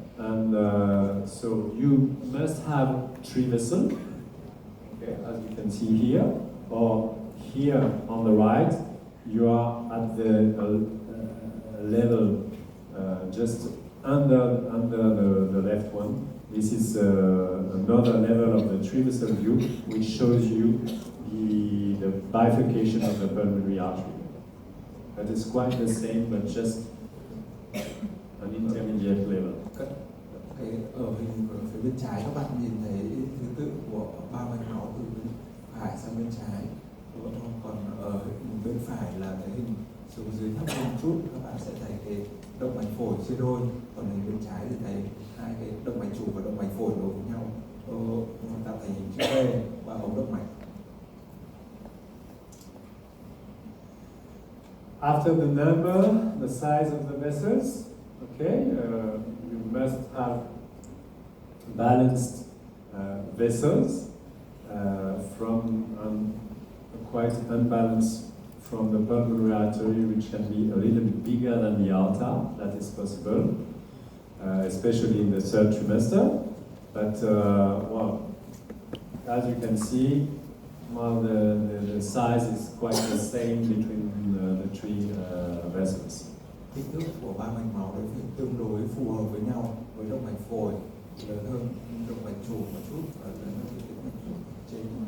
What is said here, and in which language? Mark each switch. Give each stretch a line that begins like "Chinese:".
English: And so you must have traversal, okay, as you can see here, or here on the right, you are at the level just under the left one. This is another level of the traversal view, which shows you the bifurcation of the pulmonary artery. That is quite the same, but just an intermediate level.
Vietnamese: Cái ở hình ở phía bên trái các bạn nhìn thấy thứ tự của ba mạch máu từ bên phải sang bên trái, còn ở bên phải là cái hình xuống dưới thấp hơn chút, các bạn sẽ thấy cái động mạch phổi chia đôi, còn hình bên trái thì thấy hai cái động mạch chủ và động mạch phổi nối với nhau tạo thành hình chữ V và ống động mạch.
English: After the number, the size of the vessels, okay, you must have balanced vessels from quite unbalanced from the pulmonary artery, which can be a little bit bigger than the aorta. That is possible, especially in the third trimester. But well, as you can see, well, the size is quite the same between the three vessels.
Vietnamese: Kích thước của ba mạch máu đấy phải tương đối phù hợp với nhau, với động mạch phổi lớn hơn động mạch chủ một chút và lớn hơn động mạch chủ trên.